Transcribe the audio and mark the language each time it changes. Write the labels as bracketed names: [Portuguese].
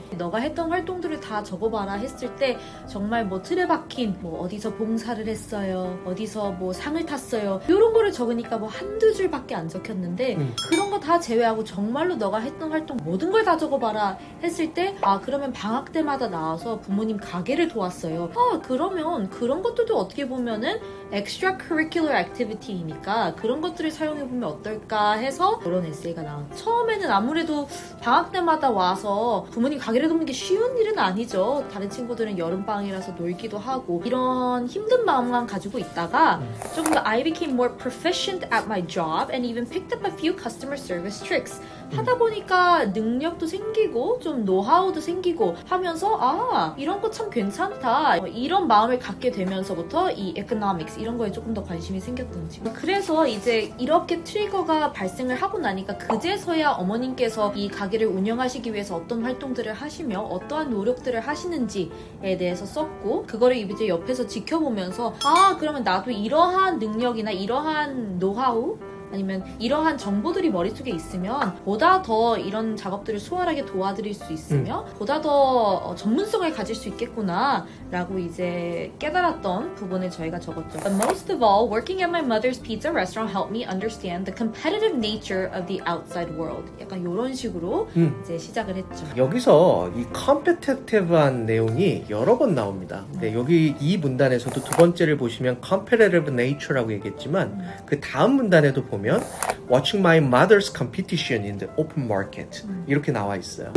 [Korean] 너가 했던 활동들을 다 적어봐라 했을 때 정말 뭐 틀에 박힌 뭐 어디서 봉사를 했어요, 어디서 뭐 상을 탔어요, 이런 거를 적으니까 뭐 한두 줄밖에 안 적혔는데 그런 거 다 제외하고 정말로 너가 했던 활동 모든 걸 다 적어봐라 했을 때 그러면 방학 때마다 나와서 부모님 가게를 도왔어요. 그러면 그런 것들도 어떻게 보면은 [English] extracurricular activity [Korean] 이니까 그런 것들을 사용해보면 어떨까 해서 그런 에세이가 나왔죠. 처음에는 아무래도 방학 때마다 와서 부모님 가게를 돕는 게 쉬운 일은 아니죠. 다른 친구들은 여름방학이라서 놀기도 하고 이런 힘든 마음만 가지고 있다가 조금 더 [English] I became more proficient at my job and even picked up a few customer service tricks. [Korean] 하다 보니까 능력도 생기고 좀 노하우도 생기고 하면서 이런 거 참 괜찮다 이런 마음을 갖게 되면서부터 이 economics 이런 거에 조금 더 관심이 생겼던 친구. 그래서 이제 이렇게 트리거가 발생을 하고 나니까 그제서야 어머님께서 이 가게를 운영하시기 위해서 어떤 활동들을 하시며 어떠한 노력들을 하시는지에 대해서 썼고 그거를 이제 옆에서 지켜보면서 그러면 나도 이러한 능력이나 이러한 노하우 아니면 이러한 정보들이 머릿속에 있으면 보다 더 이런 작업들을 수월하게 도와드릴 수 있으며 보다 더 전문성을 가질 수 있겠구나 라고 이제 깨달았던 부분을 저희가 적었죠. [English] But most of all, working at my mother's pizza restaurant helped me understand the competitive nature of the outside world. [Korean] 약간 이런 식으로 이제 시작을 했죠. 여기서 이 competitive한 내용이 여러 번 나옵니다. 네, 여기 이 문단에서도 두 번째를 보시면 [English] competitive nature [Korean] 라고 얘기했지만 그 다음 문단에도 보면 [English] Watching my mother's competition in the open market [Korean] 이렇게 나와 있어요.